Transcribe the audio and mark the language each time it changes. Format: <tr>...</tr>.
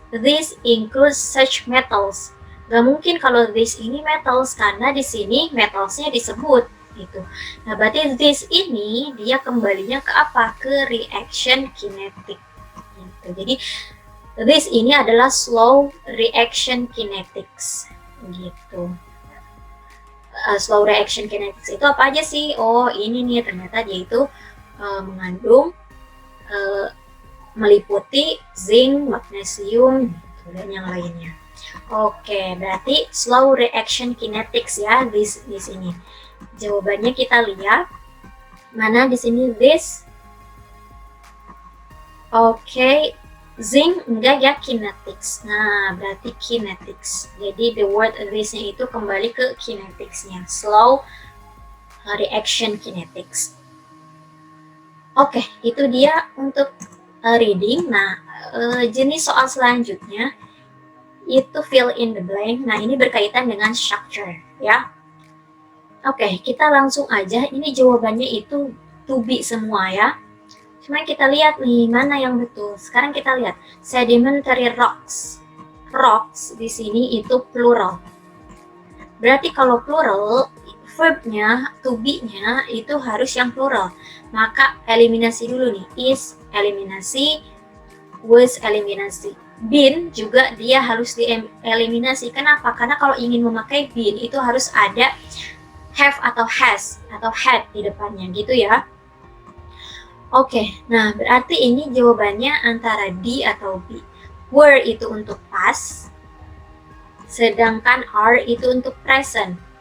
<en>This includes such metals.</en> <id>Gak mungkin kalau this ini metals, karena di sini metalsnya disebut gitu. Nah, berarti this ini dia kembalinya ke apa? Ke reaction kinetic gitu. Jadi this ini adalah slow reaction kinetics gitu. Slow reaction kinetics itu apa aja sih? Oh, ini nih ternyata dia itu mengandung meliputi zinc, magnesium, gitu, dan yang lainnya. Oke, berarti slow reaction kinetics ya di sini. Jawabannya kita lihat mana di sini this. Oke. Zinc enggak ya, kinetics. Nah, berarti kinetics. Jadi the word this-nya itu kembali ke kinetics-nya.</id> <en>Slow reaction kinetics.</en> <id>Oke, itu dia untuk reading. Nah, jenis soal selanjutnya itu fill in the blank. Nah, ini berkaitan dengan structure ya. Oke, kita langsung aja. Ini jawabannya itu to be semua ya. Cuma kita lihat nih mana yang betul. Sekarang kita lihat sedimentary rocks. Rocks di sini itu plural. Berarti kalau plural, verbnya, to be-nya itu harus yang plural. Maka eliminasi dulu nih. Is eliminasi, was eliminasi. Been juga dia harus dieliminasi. Kenapa? Karena kalau ingin memakai been itu harus ada have atau has atau had di depannya gitu ya. Oke, nah berarti ini jawabannya antara D atau B. Were itu untuk past, sedangkan are itu untuk present.</id>